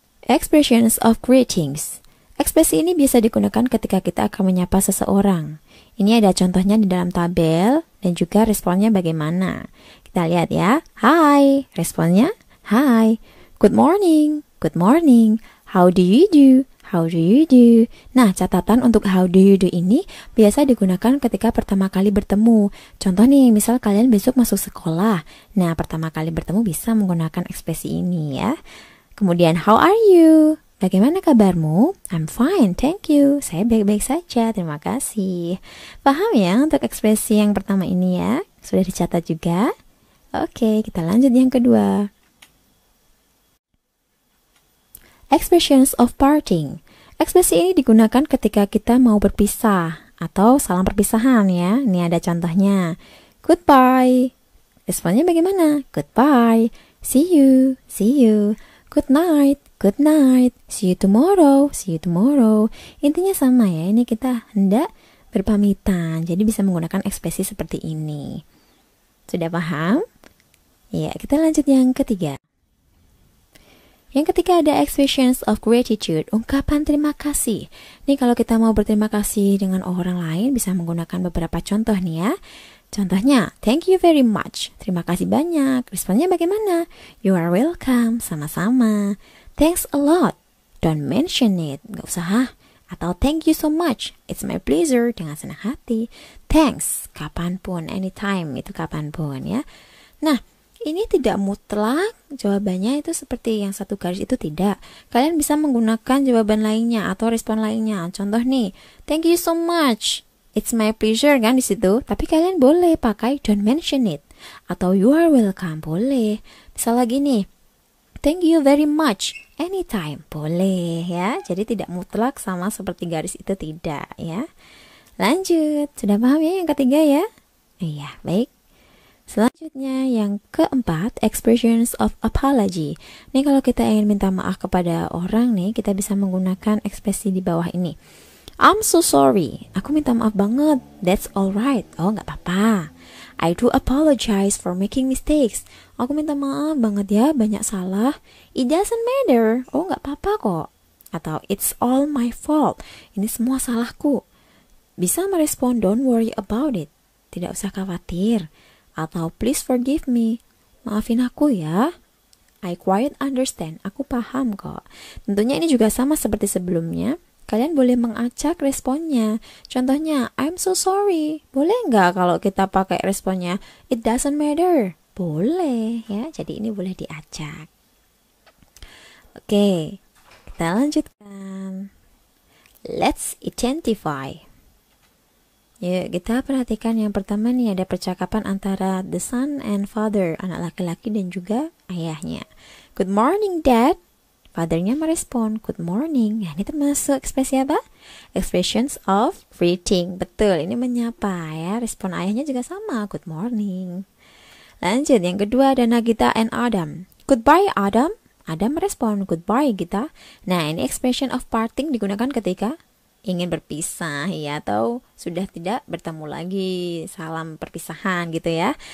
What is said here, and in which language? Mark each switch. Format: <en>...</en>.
<en>Expressions of greetings.</en> <id>Ekspresi ini biasa digunakan ketika kita akan menyapa seseorang. Ini ada contohnya di dalam tabel dan juga responnya bagaimana. Kita lihat ya. Hi, responnya hi.</id> <en>Good morning, good morning. How do you do? How do you do?</en> <id>Nah, catatan untuk</id> <en>how do you do</en> <id>ini biasa digunakan ketika pertama kali bertemu. Contoh nih, misal kalian besok masuk sekolah. Nah, pertama kali bertemu bisa menggunakan ekspresi ini ya. Kemudian,</id> <en>how are you?</en> <id>Bagaimana kabarmu?</id> <en>I'm fine, thank you.</en> <id>Saya baik-baik saja, terima kasih. Paham ya untuk ekspresi yang pertama ini ya? Sudah dicatat juga? Oke, kita lanjut yang kedua.</id> <en>Expressions of parting.</en> <id>Ekspresi ini digunakan ketika kita mau berpisah atau salam perpisahan ya. Ini ada contohnya.</id> <en>Goodbye.</en> <id>Responnya bagaimana?</id> <en>Goodbye. See you. See you. Good night. Good night. See you tomorrow. See you tomorrow.</en> <id>Intinya sama ya. Ini kita hendak berpamitan. Jadi bisa menggunakan ekspresi seperti ini. Sudah paham? Ya, kita lanjut yang ketiga. Yang ketiga ada</id> <en>expressions of gratitude,</en> <id>ungkapan terima kasih. Nih kalau kita mau berterima kasih dengan orang lain bisa menggunakan beberapa contoh nih ya. Contohnya,</id> <en>thank you very much.</en> <id>Terima kasih banyak. Responnya bagaimana?</id> <en>You are welcome.</en> <id>Sama-sama.</id> <en>Thanks a lot. Don't mention it.</en> <id>Gak usah ha. Atau</id> <en>thank you so much. It's my pleasure.</en> <id>Dengan senang hati.</id> <en>Thanks.</en> <id>Kapanpun.</id> <en>Anytime.</en> <id>Itu kapanpun ya. Nah, ini tidak mutlak jawabannya itu seperti yang satu garis itu tidak. Kalian bisa menggunakan jawaban lainnya atau respon lainnya. Contoh nih,</id> <en>thank you so much. It's my pleasure</en> <id>kan di situ. Tapi kalian boleh pakai</id> <en>don't mention it</en> <id>atau</id> <en>you are welcome</en> <id>boleh. Misal lagi nih,</id> <en>thank you very much.</en> <id>Anytime boleh ya. Jadi tidak mutlak sama seperti garis itu tidak ya. Lanjut, sudah paham ya yang ketiga ya? Iya, baik. Selanjutnya yang keempat,</id> <en>expressions of apology.</en> <id>Nih kalau kita ingin minta maaf kepada orang nih, kita bisa menggunakan ekspresi di bawah ini.</id> <en>I'm so sorry.</en> <id>Aku minta maaf banget.</id> <en>That's alright.</en> <id>Oh, nggak apa-apa.</id> <en>I do apologize for making mistakes.</en> <id>Aku minta maaf banget ya, banyak salah.</id> <en>It doesn't matter.</en> <id>Oh, nggak apa-apa kok. Atau</id> <en>it's all my fault.</en> <id>Ini semua salahku. Bisa merespon</id> <en>don't worry about it.</en> <id>Tidak usah khawatir. Atau</id> <en>please forgive me.</en> <id>Maafin aku ya.</id> <en>I quite understand.</en> <id>Aku paham kok. Tentunya ini juga sama seperti sebelumnya. Kalian boleh mengacak responnya. Contohnya,</id> <en>I'm so sorry.</en> <id>Boleh nggak kalau kita pakai responnya,</id> <en>it doesn't matter?</en> <id>Boleh ya. Jadi ini boleh diacak. Oke, kita lanjutkan.</id> <en>Let's identify.</en> <id>Yuk, kita perhatikan yang pertama nih ada percakapan antara</id> <en>the son and father,</en> <id>anak laki-laki dan juga ayahnya.</id> <en>Good morning, Dad.</en> <id>Fathernya merespon,</id> <en>good morning.</en> <id>Nah, ini termasuk ekspresi apa?</id> <en>Expressions of greeting.</en> <id>Betul, ini menyapa ya. Respon ayahnya juga sama,</id> <en>good morning.</en> <id>Lanjut, yang kedua ada Nagita and Adam.</id> <en>Goodbye, Adam.</en> <id>Adam merespon,</id> <en>goodbye, Gita.</en> <id>Nah, ini</id> <en>expression of parting</en> <id>digunakan ketika ingin berpisah ya, atau sudah tidak bertemu lagi, salam perpisahan gitu ya.</id>